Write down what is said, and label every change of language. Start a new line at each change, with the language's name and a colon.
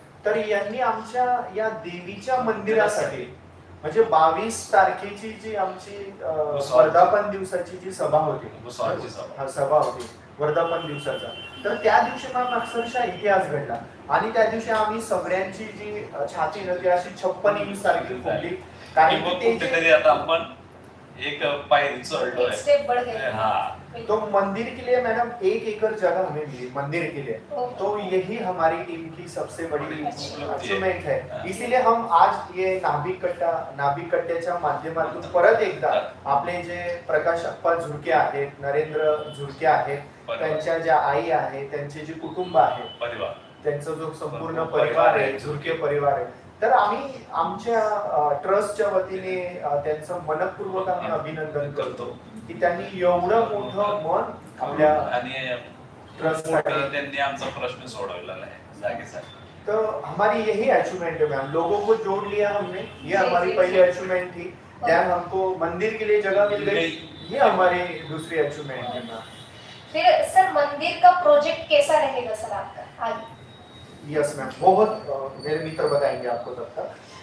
Marathi: तर यांनी आमच्या या देवीच्या मंदिरासाठी म्हणजे 22 तारखेची जी आमची वर्धापन दिवसाची जी सभा होती, वर्धापन दिवसाचा, तर त्या दिवशी मॅम अक्षरशः इतिहास घडला. आणि त्या दिवशी आम्ही सगळ्यांची जी छाती नव्हती अशी 56 इंच सारखी फुगली, कारण की आता आपण एक पायरी चढ़
Hindi: तो मंदिर के लिए मैडम 1 एकड़ जगह हमें मिली मंदिर के लिए, तो यही हमारी टीम की सबसे बड़ी अचीवमेंट है. इसीलिए हम आज ये
Marathi: नाभिक कट्ट्याच्या माध्यमातून परत एकदा आपले जे प्रकाश आप्पा झुरके आहेत, नरेंद्र झुरके आहेत, त्यांच्या ज्या आई आहेत, त्यांचे जे कुटुंब आहे, त्यांचा जो संपूर्ण परिवार आहे, झुरके परिवार आहे, तर आम्ही आमच्या ट्रस्टच्या वतीने त्यांचं मनपूर्वक आम्ही अभिनंदन करतो की त्यांनी एवढं मोठं मन आपल्या ट्रस्टसाठी त्यांनी आमचा प्रश्न सोडवलेला आहे जागेसाठी.
Hindi: तो हमारी यही अचीवमेंट है मैम, लोगों को जोड़ लिया हमने, ये हमारी पहली अचीवमेंट थी. देन हमको मंदिर के लिए जगह मिल गई, ये हमारी दूसरी अचीवमेंट है मैम. फिर सर मंदिर का प्रोजेक्ट कैसा रहेगा सर आपका आगे? यस मैम, बहुत मेरे मित्र बताएंगे आपको तब तक.